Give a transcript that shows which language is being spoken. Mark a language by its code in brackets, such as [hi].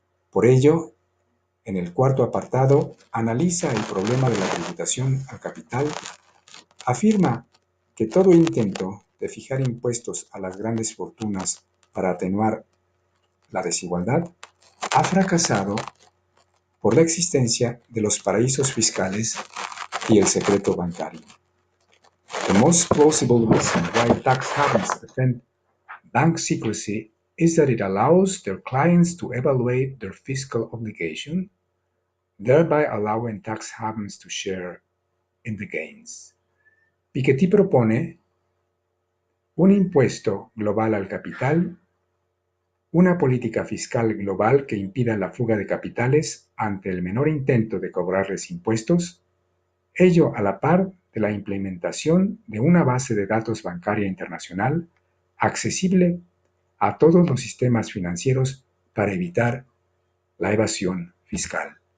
[es] Por ello, en el cuarto apartado, analiza el problema de la tributación al capital, afirma que todo intento de fijar impuestos a las grandes fortunas para atenuar la desigualdad ha fracasado por la existencia de los paraísos fiscales y el secreto bancario. [en] The most plausible reason why tax havens defend bank secrecy is that it allows their clients to evaluate their fiscal obligation, thereby allowing tax havens to share in the gains. [es] Piketty propone un impuesto global al capital, una política fiscal global que impida la fuga de capitales ante el menor intento de cobrarles impuestos, ello a la par de la implementación de una base de datos bancaria internacional accesible a todos los sistemas financieros para evitar la evasión fiscal.